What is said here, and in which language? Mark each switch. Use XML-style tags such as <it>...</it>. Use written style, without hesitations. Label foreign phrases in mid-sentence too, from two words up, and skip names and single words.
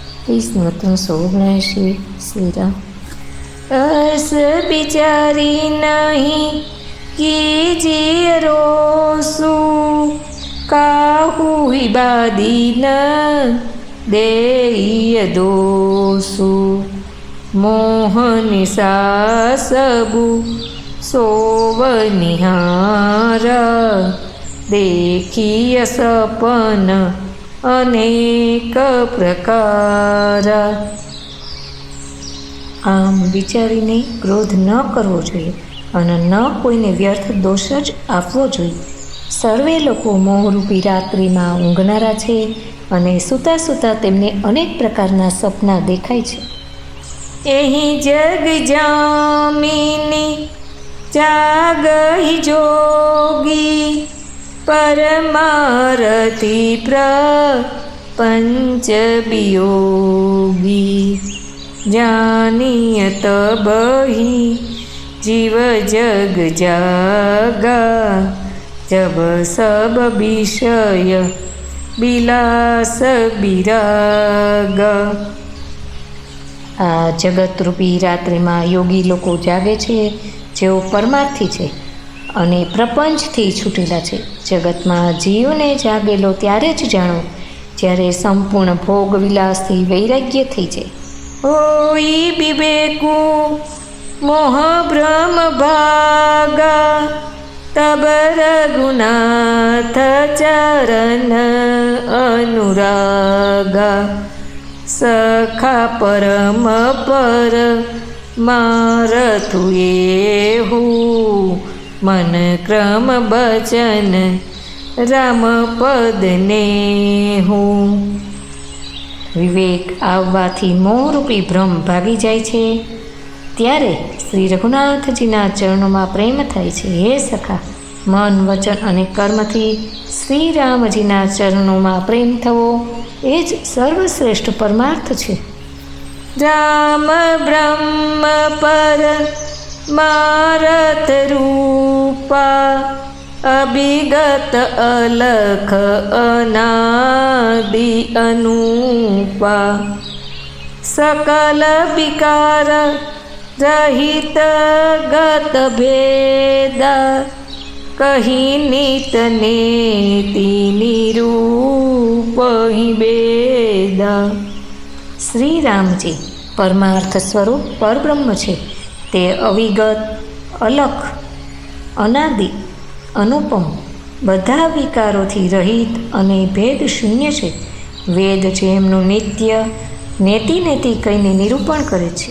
<gu>વિષ્ણુ 379 શ્રીરામ।</gu> <awa>अस बिचारी नहीं कीजिए रोसु, काहू ही बादी न देय दोसु। मोहनि सासबु सोवनिहार, देखिय सपन अनेक प्रकार।</awa> <gu>આમ વિચારીને ક્રોધ ન કરવો જોઈએ અને ન કોઈને વ્યર્થ દોષ જ આપવો જોઈએ। સર્વે લોકો મોહરૂપી રાત્રિમાં ઊંઘનારા છે અને સૂતા સૂતા તેમને અનેક પ્રકારના સપના દેખાય છે।</gu> <awa>एही जग जामिनी जागही जोगी, परमारथी प्रपंच वियोगी। जानियत बही जीव जग जागा, जब सब विषय बिलास बिरागा।</awa> <gu>આ જગતરૂપી રાત્રિમાં યોગી લોકો જાગે છે, જેઓ પરમાર્થી છે અને પ્રપંચથી છૂટેલા છે। જગતમાં જીવને જાગેલો ત્યારે જ જાણો જ્યારે સંપૂર્ણ ભોગ વિલાસથી વૈરાગ્ય થઈ જાય।</gu> <awa>होई विवेकु मोह भ्रम भागा, तब रघुनाथ चरण अनुरागा। सखा परम पर मारथु एहु, मन क्रम बचन राम पद नेहु।</awa> <gu>વિવેક આવવાથી મોહરૂપી ભ્રમ ભાગી જાય છે, ત્યારે શ્રી રઘુનાથજીના ચરણોમાં પ્રેમ થાય છે। હે સખા, મન વચન અને કર્મથી શ્રી રામજીના ચરણોમાં પ્રેમ થવો એ જ સર્વશ્રેષ્ઠ પરમાર્થ છે।</gu> <awa>राम ब्रह्म पर मारथ रूपा, अभिगत अलख अनादि अनुपा। सकल विकार रहित गत भेदा, कहीं नित नेति निरूप ही बेदा।</awa> <gu>શ્રી રામજી પરમાર્થ સ્વરૂપ પરબ્રહ્મ છે। તે અવિગત, અલખ, અનાદિ, અનુપમ, બધા વિકારોથી રહિત અને ભેદ શૂન્ય છે। વેદ જેમનું નિત્ય નેતિ નેતિ કહીને નિરૂપણ કરે છે।</gu>